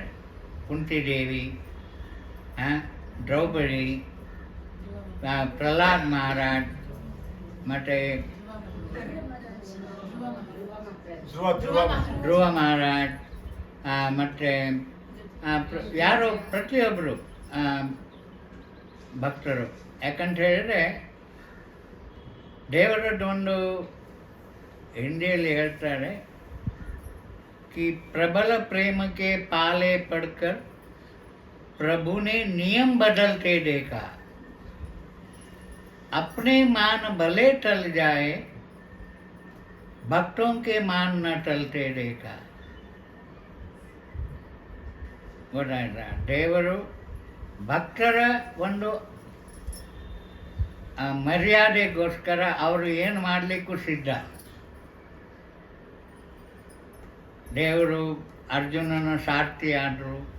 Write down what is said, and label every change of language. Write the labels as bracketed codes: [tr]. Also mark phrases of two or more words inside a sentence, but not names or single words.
[kn] ಕುಂತಿದೇವಿ, ದ್ರೌಪದಿ, ಪ್ರಹ್ಲಾದ್ ಮಹಾರಾಜ್, ಮತ್ತು ಧ್ರುವ ಮಹಾರಾಜ್, ಮತ್ತು ಯಾರು ಪ್ರತಿಯೊಬ್ಬರು ಭಕ್ತರು. ಯಾಕಂತ ಹೇಳಿದರೆ ದೇವರದ್ದೊಂದು ಹಿಂದಿಯಲ್ಲಿ ಹೇಳ್ತಾರೆ [hi] कि प्रबल प्रेम के पाले पड़कर प्रभु ने नियम बदलते देखा, अपने मान भले टल जाए भक्तों के मान न टलते देखा. [kn] ಗೊತ್ತಾಯ್ತಾ? ದೇವರು ಭಕ್ತರ ಒಂದು ಮರ್ಯಾದೆಗೋಸ್ಕರ ಅವರು ಏನು ಮಾಡಲಿಕ್ಕೂ ಸಿದ್ಧ. ದೇವರು ಅರ್ಜುನನ ಸಾರ್ಥಿ ಆದರು.